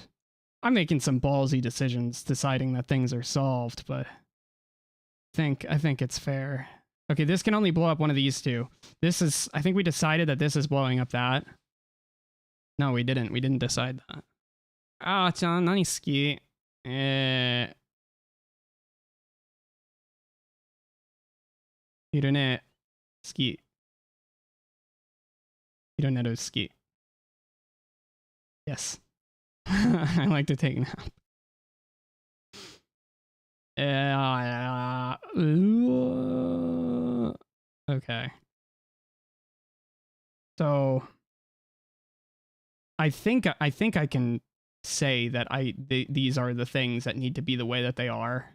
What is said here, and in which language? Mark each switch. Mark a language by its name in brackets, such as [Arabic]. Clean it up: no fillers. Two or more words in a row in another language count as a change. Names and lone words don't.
[English] I'm making some ballsy decisions deciding that things are solved, but I think it's fair. Okay, this can only blow up one of these two. This is, I think we decided that this is blowing up that. No, we didn't. We didn't decide that. Ah, chan, [Japanese] nani suki? Hirune suki. Hironeru suki. [English] Yes. I like to take a nap. Okay. So I think I can say that these are the things that need to be the way that they are.